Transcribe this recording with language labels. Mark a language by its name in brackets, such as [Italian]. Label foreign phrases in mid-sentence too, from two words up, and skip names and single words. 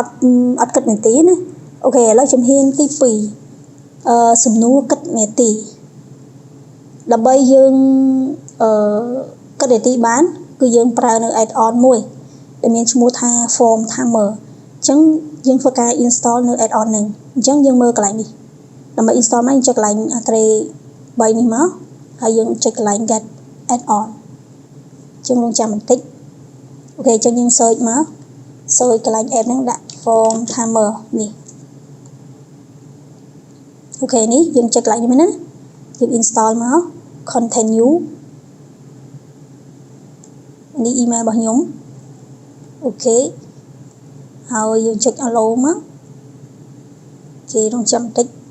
[Khmer] ត់គិតនាទីណាអូខេឥឡូវជំហានទី2សំណួរគិតនាទីដើម្បីយើងគិតនាទី បានគឺយើងប្រើនៅ [English] add on [Khmer] មួយដែលមានឈ្មោះថា form timer អញ្ចឹងយើងធ្វើការ install នៅ [English] add on [Khmer] ហ្នឹងអញ្ចឹងយើងមើលកន្លែងនេះដើម្បី install មកយើងចុចកន្លែង tray 3នេះមកហើយយើងចុចកន្លែង [English] get add on [Khmer] អញ្ចឹងរងចាំបន្តិចអូខេអញ្ចឹងយើង search មក search កន្លែង app ហ្នឹងដាក់ form timer នេះ អូខេនេះយើងចុចកន្លែងនេះមែនណាយើង install មក continue នេះ email របស់ខ្ញុំអូខេហើយយើងចុច allow មកគេរងចាំបន្តិច